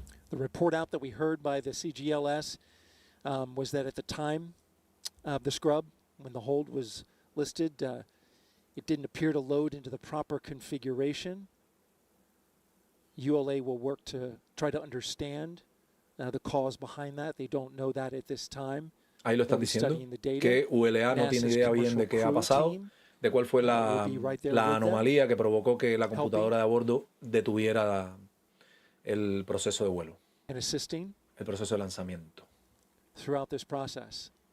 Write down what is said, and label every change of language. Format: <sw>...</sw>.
<en>The report out that we heard by the CGLS was that at the time of the scrub, when the hold was listed, it didn't appear to load into the proper configuration. ULA will work to try to understand the cause behind that. They don't know that at this time.</en> <es>Ahí lo están diciendo, que ULA no tiene idea bien de qué ha pasado, de cuál fue la anomalía que provocó que la computadora de a bordo detuviera el proceso de vuelo, el proceso de lanzamiento.</es> <en>Throughout this process.</en>